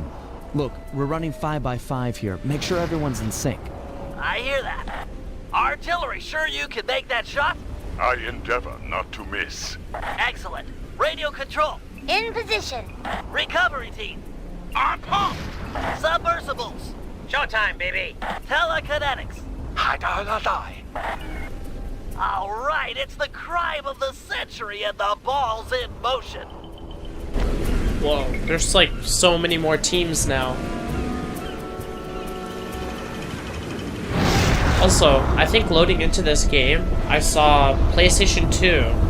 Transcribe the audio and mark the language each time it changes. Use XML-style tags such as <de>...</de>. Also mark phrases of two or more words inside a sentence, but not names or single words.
<en>Look, we're running 5x5 here. Make sure everyone's in sync. I hear that. Artillery, sure you can make that shot? I endeavor not to miss. Excellent. Radio control. In position. Recovery team. On pump. Submersibles. Showtime, baby. Telekinetics. Hi-da-la-die. All right, it's the crime of the century and the ball's in motion. Whoa, there's like so many more teams now. Also, I think loading into this game, I saw PlayStation 2.</en>